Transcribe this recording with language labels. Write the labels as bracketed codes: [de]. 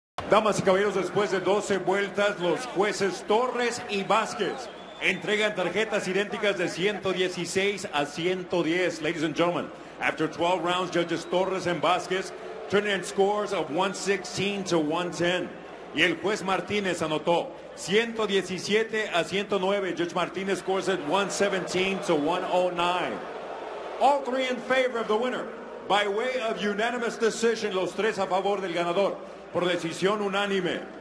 [es] Damas y caballeros, después de 12 vueltas, los jueces Torres y Vázquez entregan tarjetas idénticas de 116 a 110. [en] Ladies and gentlemen, after 12 rounds, judges Torres and Vázquez turning in scores of 116 to 110. [es] Y el juez Martínez anotó 117 a 109. [en] Judge Martínez scores at 117 to 109. All three in favor of the winner. By way of unanimous decision, [es] los tres a favor del ganador por decisión unánime.